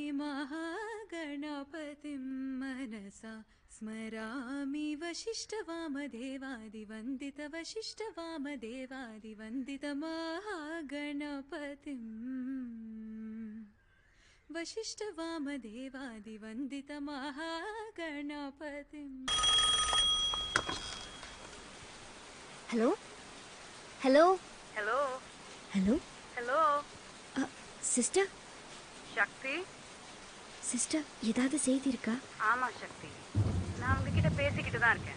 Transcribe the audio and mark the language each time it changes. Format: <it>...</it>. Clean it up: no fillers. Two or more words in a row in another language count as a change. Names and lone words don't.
<sa>महागणपतिं मनसा स्मरामि. वशिष्ठवामदेवादिवन्दित वशिष्ठवामदेवादिवन्दित महागणपतिं. वशिष्ठवामदेवादिवन्दित महागणपतिं.</sa> <ta>ஹலோ ஹலோ ஹலோ ஹலோ ஹலோ சிஸ்டர். சக்தி. சிஸ்டர், ஏதாவது செய்தி இருக்கா? ஆமா சக்தி, நான் உங்ககிட்ட பேசிக்கிட்டு தான் இருக்கேன்.</ta>